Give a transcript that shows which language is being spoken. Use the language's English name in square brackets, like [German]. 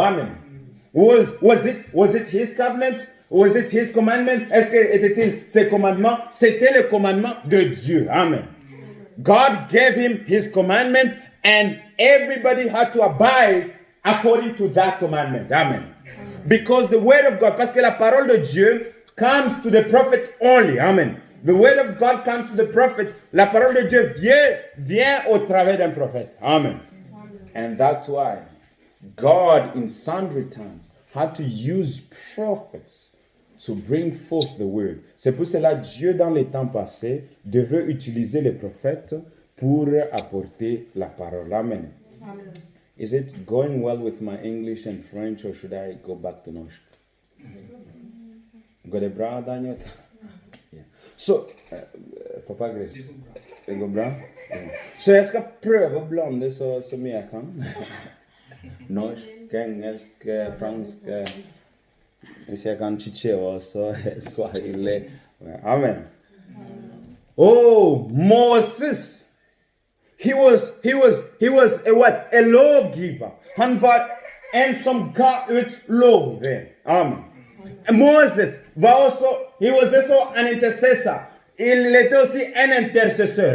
[English] Amen. Was it his covenant? Was it his commandment? [French] Est-ce que était-il ses commandements? C'était le commandement de Dieu. Amen. [English] God gave him his commandment and everybody had to abide according to that commandment. Amen. Because the word of God, [French] parce que la parole de Dieu [English] comes to the prophet only. Amen. The word of God comes to the prophet. [French] La parole de Dieu vient au travers d'un prophète. Amen. [English] And that's why God in sundry times had to use prophets to bring forth the word. [French] C'est pour cela Dieu dans les temps passés devait utiliser les prophètes pour apporter la parole. Amen. Amen. [English] Is it going well with my English and French or should I go back to Norsk? [Norwegian] Går det bra, Daniel? Yeah. Så, Papa Grace, det går bra? Yeah. Så jeg skal prøve å blande så mye jeg kan. Norsk, engelsk, fransk, hvis jeg kan chichewa, så swahili. Amen. [English] Oh, Moses! He was a what? A lawgiver. [Norwegian] Han var en som ga ut lover. Amen. [English] Moses [Norwegian] var også, [English] he was also an intercessor. [French] Il était aussi un intercesseur.